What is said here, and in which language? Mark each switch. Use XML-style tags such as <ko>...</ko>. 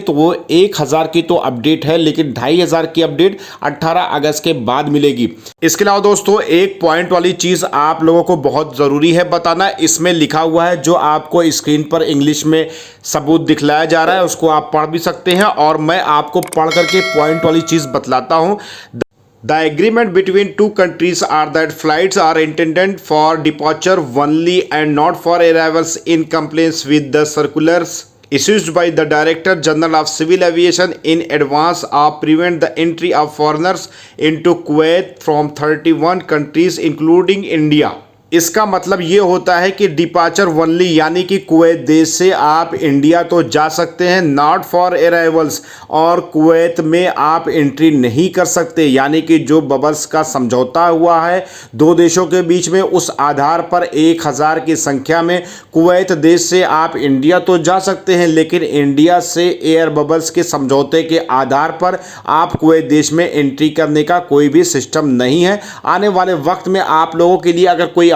<hi>तो वो 1000 की तो अपडेट है, लेकिन 2500 की अपडेट 18 अगस्त के बाद मिलेगी। इसके अलावा दोस्तों एक पॉइंट वाली चीज़ आप लोगों को बहुत ज़रूरी है बताना, इसमें लिखा हुआ है जो आपको स्क्रीन पर इंग्लिश में सबूत दिखलाया जा रहा है, उसको आप पढ़ भी सकते हैं और मैं आपको पढ़ करके पॉइंट वाली चीज़ बतलाता हूँ।</hi> <en>The agreement between two countries are that flights are intended for departure only and not for arrivals in compliance with the circulars issued by the Director General of Civil Aviation in advance of prevent the entry of foreigners into Kuwait from 31 countries including India।</en> <hi>इसका मतलब ये होता है कि</hi> <en>departure only,</en> <hi>यानी कि Kuwait देश से आप इंडिया तो जा सकते हैं,</hi> <en>not for arrivals,</en> <hi>और कुवैत में आप एंट्री नहीं कर सकते। यानी कि जो बबल्स का समझौता हुआ है दो देशों के बीच में, उस आधार पर 1000 की संख्या में कुवैत देश से आप इंडिया तो जा सकते हैं, लेकिन इंडिया से एयर बबल्स के समझौते के आधार पर आप कुवैत देश में एंट्री करने का कोई भी सिस्टम नहीं है। आने वाले वक्त में आप लोगों के लिए अगर कोई</hi>